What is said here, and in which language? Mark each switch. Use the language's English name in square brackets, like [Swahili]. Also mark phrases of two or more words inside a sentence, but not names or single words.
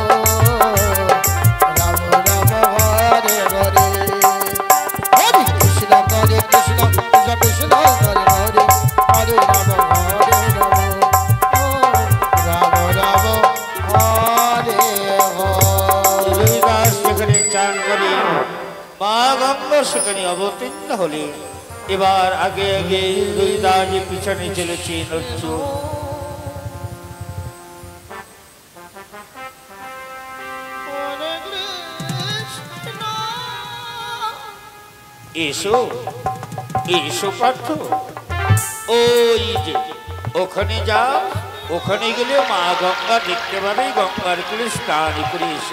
[Sanskrit] राम राम हरे हरे, हरे कृष्ण कृष्ण कृष्ण हरे हरे, हरे राम हरे राम, ओ राम राम हरे हरे। [Bangla] রৈদাস যেখানে চান করে, মা গঙ্গা সেখানে অবতীর্ণ হলে, এবার আগে আগে রৈদাস পিছনে চলেছে অর্জুন। এসো এসো পার্থ, ওই যে ওখানে যাও, ওখানে গেলে মা গঙ্গা দেখতে পাবে, গঙ্গার কুলে স্নান করে এসো।